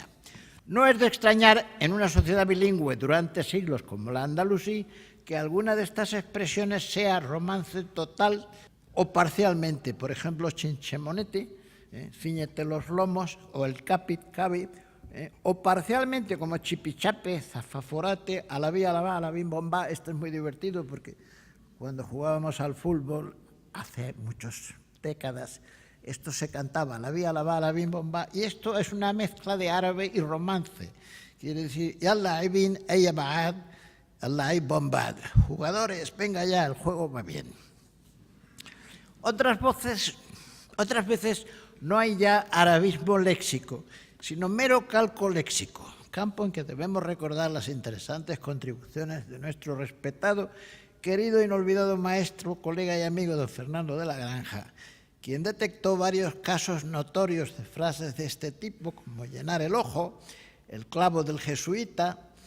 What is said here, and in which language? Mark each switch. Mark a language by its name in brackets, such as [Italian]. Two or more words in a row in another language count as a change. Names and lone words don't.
[Spanish] No es de extrañar en una sociedad bilingüe durante siglos como la andalusí que alguna de estas expresiones sea romance total o parcialmente. Por ejemplo, chinchemonete, ciñete los lomos, o el capit, cabi, o parcialmente como chipichape, zafaforate, alabí, alabá, alabín, bombá. Esto es muy divertido porque cuando jugábamos al fútbol hace muchas décadas, esto se cantaba, alabí, alabá, alabín, bombá, y esto es una mezcla de árabe y romance. Quiere decir, yalla ibin eyabad, Allah y bombad. Jugadores, venga ya, el juego va bien. Otras veces no hay ya arabismo léxico, sino mero calco léxico, campo en que debemos recordar las interesantes contribuciones de nuestro respetado, querido e inolvidado maestro, colega y amigo don Fernando de la Granja, quien detectó varios casos notorios de frases de este tipo, como llenar el ojo, el clavo del jesuita,